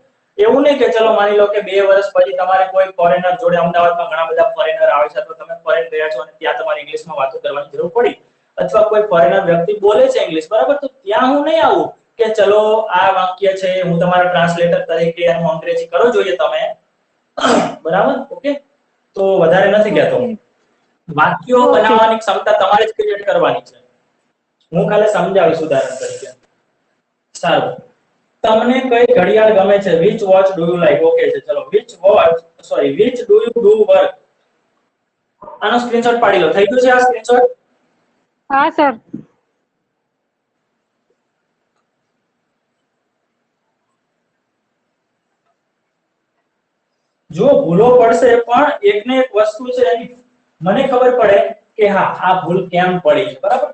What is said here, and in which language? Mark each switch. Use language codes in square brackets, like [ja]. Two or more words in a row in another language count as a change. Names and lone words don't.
[gu] એવું નહીં કે ચલો માની લો કે 2 વર્ષ પછી તમારે કોઈ ફોરેનર જોડે, અમદાવાદમાં ઘણા બધા ફોરેનર આવે છે, તો તમે ફોરેન ગયા છો અને ત્યાં તમારે ઇંગ્લિશમાં વાતો કરવાની જરૂર પડી અથવા કોઈ ફોરેનર વ્યક્તિ બોલે છે ઇંગ્લિશ, બરાબર, તો ત્યાં હું નહીં આવું કે ચલો આ વાક્ય છે હું તમારા ટ્રાન્સલેટર તરીકે એનું અંગ્રેજી કરો જોઈએ તમે, બરાબર, ઓકે. તો વધારે નથી કહેતો. વાક્યો Okay. બનાવવાની ક્ષમતા તમારે જ ક્રિએટ કરવાની છે. હું ખાલી સમજાવીશ ઉદાહરણ તરીકે. સારું, તમને કઈ ઘડિયાળ ગમે છે? [en] which watch do you like? [gu] ઓકે છે, ચલો [en] which do you do work? [gu] આનો સ્ક્રીનશોટ પાડી લો. થઈ ગયું છે આ સ્ક્રીનશોટ? હા સર. જો ભૂલો પડશે પણ એકને એક વસ્તુ છે એની મને ખબર પડે કે હા આ ભૂલ કેમ પડી છે, બરાબર.